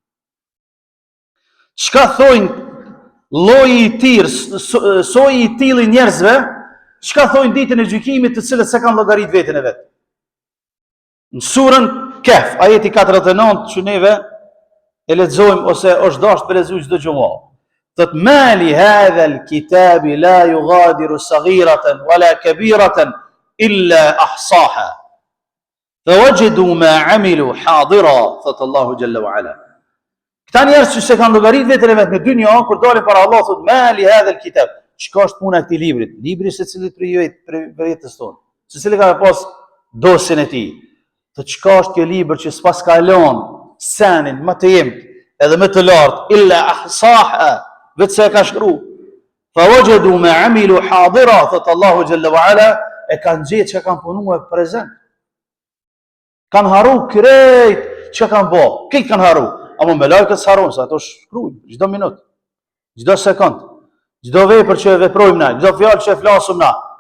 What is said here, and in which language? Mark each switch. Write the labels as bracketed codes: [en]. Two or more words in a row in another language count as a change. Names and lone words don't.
[sq] Çka thojnë lloji i tir, soji i tillë njerëzve, çka thojnë ditën e gjykimit të cilët s'e kanë llogarit veten e vet. Në surën Kehf, ajeti 49 që neve e lexojmë ose është dashur të lexojmë çdo gjumë. [ar] Thot مال هذا الكتاب لا يغادر صغيرة ولا كبيرة إلا أحصاها. فوجدوا ما عملوا حاضرا, [sq] thot Allahu [ar] جل وعلا. [sq] Këta njerëz që se kanë llogarit veten e vet në dynjë, kur dalin para Allah thot [ar] مال هذا الكتاب. [sq] Çka është puna e këtij librit? Libri secilit për jetës tonë. Secili ka pas dosjen e tij. Thot çka është kjo libër që s'pas ka lënë senin më të jemt edhe më të lartë [ar] إلا أحصاها, [sq] vetë se e ka shkru. [ar] فوجدوا ما عملوا حاضرا, [sq] thot Allahu [ar] جل وعلا, [sq] e kanë gjetë që kanë punuar prezent. Kanë haru krejt që kanë bë, këtë kanë haru. Ama me lajkët s'harun, se ato shkrujnë çdo minutë, çdo sekond, çdo vepër që e veprojmë na, çdo fjalë që e flasim na.